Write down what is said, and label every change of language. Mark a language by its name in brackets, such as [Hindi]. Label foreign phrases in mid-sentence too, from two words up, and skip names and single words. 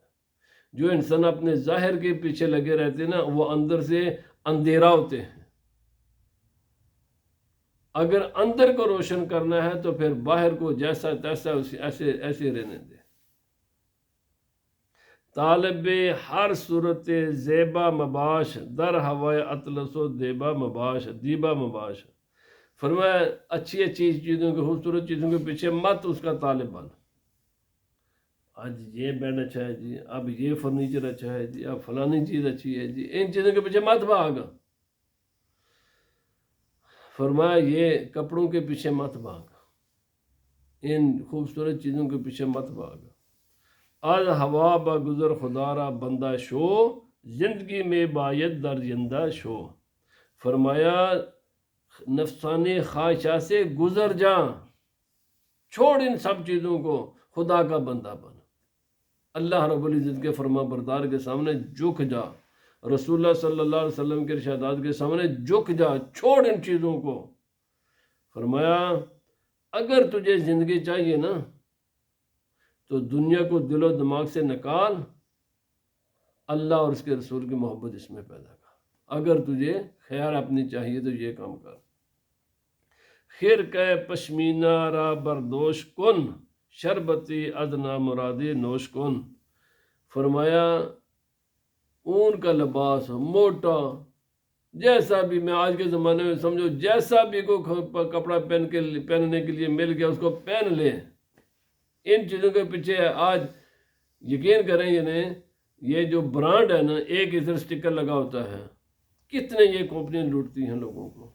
[Urdu] جو انسان اپنے ظاہر کے پیچھے لگے رہتے ہیں نا، وہ اندر سے اندھیرا ہوتے ہیں۔ اگر اندر کو روشن کرنا ہے تو پھر باہر کو جیسا تیسا ایسے رہنے دے۔ [Persian] طالب ہر صورت زیبا مباش، در ہوائے اطلس و دیبا مباش۔ [Urdu] فرمایا اچھی چیزوں کے، خوبصورت چیزوں کے پیچھے مت اس کا طالب بن۔ آج یہ بیڈ اچھا ہے جی، اب یہ فرنیچر اچھا ہے جی، اب فلانی چیز اچھی ہے جی، ان چیزوں کے پیچھے مت بھاگ۔ فرمایا یہ کپڑوں کے پیچھے مت بھاگ، ان خوبصورت چیزوں کے پیچھے مت بھاگ۔ [Persian] از ہوا با گزر خدا را بندہ شو، زندگی میں باید در زندہ شو۔ [Urdu] فرمایا نفسانی خواہشات سے گزر جا، چھوڑ ان سب چیزوں کو، خدا کا بندہ بن، اللہ رب العزت کے فرما بردار کے سامنے جھک جا، رسول اللہ [Arabic] صلی اللہ علیہ وسلم [Urdu] کے ارشادات کے سامنے جھک جا، چھوڑ ان چیزوں کو۔ فرمایا اگر تجھے زندگی چاہیے نا تو دنیا کو دل و دماغ سے نکال، اللہ اور اس کے رسول کی محبت اس میں پیدا کر۔ اگر تجھے خیر اپنی چاہیے تو یہ کام کر۔ [Persian] خرقہ پشمینہ را بردوش کن، شربتی ادنا مرادی نوش کن۔ [Urdu] فرمایا اون کا لباس موٹا جیسا بھی، میں آج کے زمانے میں سمجھو جیسا بھی کوئی کپڑا پہننے کے لیے مل گیا اس کو پہن لے۔ ان چیزوں کے پیچھے آج یقین کریں یہ جو برانڈ ہے نا، ایک ادھر سٹیکر لگا ہوتا ہے، کتنے یہ کمپنیاں لوٹتی ہیں لوگوں کو۔